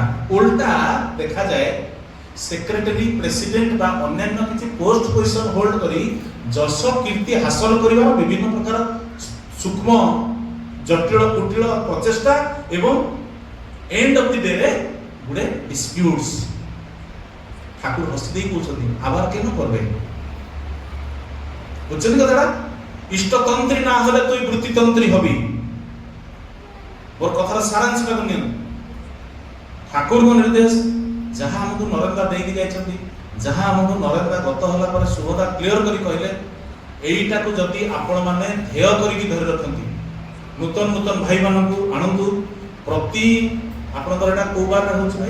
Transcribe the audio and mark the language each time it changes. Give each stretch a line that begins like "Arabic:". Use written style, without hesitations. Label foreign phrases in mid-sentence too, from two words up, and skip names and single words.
Odia: ଓଲଟା ଦେଖାଯାଏ ସେକ୍ରେଟାରୀ, ପ୍ରେସିଡେଣ୍ଟ ବା ଅନ୍ୟାନ୍ୟ କିଛି
English: post position hold
Odia: କରି ଯଶ କୀର୍ତ୍ତି ହାସଲ କରିବାର ବିଭିନ୍ନ ପ୍ରକାର ସୂକ୍ଷ୍ମ ଜଟିଳ କୁଟିଳ ପ୍ରଚେଷ୍ଟା ଏବଂ
English: end of the day
Odia: ଗୁଡେ ଡିସ୍ପ୍ୟୁଟ୍ସ। ଠାକୁର ହସି ଦେଇ କହୁଛନ୍ତି
Bangla: আবার কেন করবে? বুঝছেন কথাটা? ইষ্টতন্ত্রী না হলে তুই বৃত্তিতন্ত্রী হবি। ওর কথার সারাংশটাକୁ নিন।
Odia: ଠାକୁରଙ୍କ ନିର୍ଦ୍ଦେଶ ଯାହା ଆମକୁ ନରେନ୍ଦ୍ର ଦେଇକି ଯାଇଛନ୍ତି, ଯାହା ଆମକୁ ନରେନ୍ଦ୍ର ଗତ ହେଲା ପରେ ସୁଭଦା କ୍ଲିୟର କରି କହିଲେ, ଏଇଟାକୁ ଯଦି ଆପଣମାନେ ଧ୍ୟେୟ କରିକି ଧରି ରଖନ୍ତି, ନୂତନ ଭାଇମାନଙ୍କୁ ଆଣନ୍ତୁ। ପ୍ରତି ଆପଣଙ୍କର ଏଇଟା କୋଉ ବାରରେ ହେଉଛି ଭାଇ?